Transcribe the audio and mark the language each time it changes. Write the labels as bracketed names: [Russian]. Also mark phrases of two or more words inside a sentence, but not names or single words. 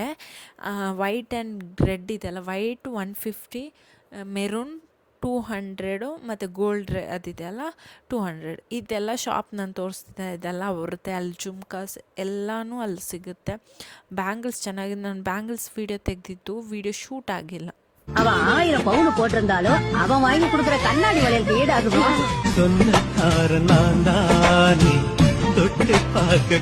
[English] white and red [Kannada] ಇದೆಯಲ್ಲ, ವೈಟ್ 150, ಮೆರೂನ್ 200 ಮತ್ತು ಗೋಲ್ಡ್ ಅದಿದೆಯಲ್ಲ 200. ಇದೆಲ್ಲ ಶಾಪ್ ನಾನು ತೋರಿಸ್ತಿದ್ದೆ, ಇದೆಲ್ಲ ಅವ್ರದ್ದೇ. ಅಲ್ಲಿ ಜುಮ್ಕಾಸ್ ಎಲ್ಲನೂ ಅಲ್ಲಿ ಸಿಗುತ್ತೆ. ಬ್ಯಾಂಗಲ್ಸ್ ಚೆನ್ನಾಗಿದೆ. ನಾನು ಬ್ಯಾಂಗಲ್ಸ್ ವೀಡಿಯೋ ತೆಗೆದಿದ್ದು, ವೀಡಿಯೋ ಶೂಟ್ ಆಗಿಲ್ಲ. [Tamil] அவன் 1000 பவுன் போட்டிருந்தாலும் அவன் வாங்கி கொடுக்குற கண்ணாடி வளையலுக்கு ஈடாகுமா? சொன்ன